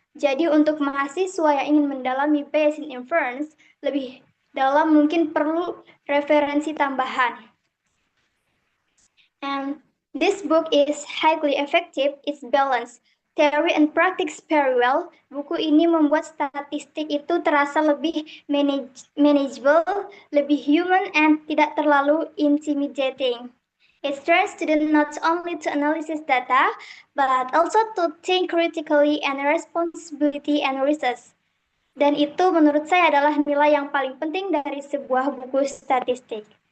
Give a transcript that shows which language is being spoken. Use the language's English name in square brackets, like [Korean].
[Indonesian] Jadi untuk mahasiswa yang ingin mendalami Bayesian Inference lebih dalam mungkin perlu referensi tambahan. [English] And this book is highly effective, it's balanced. theory and practice very well. [Indonesian] Buku ini membuat statistik itu terasa lebih manageable, lebih [English] human, and [Indonesian] tidak terlalu [English] intimidating. It trains students not only to analyze data, but also to think critically and responsibility and research. [Indonesian] Dan itu menurut saya adalah nilai yang paling penting dari sebuah buku statistik.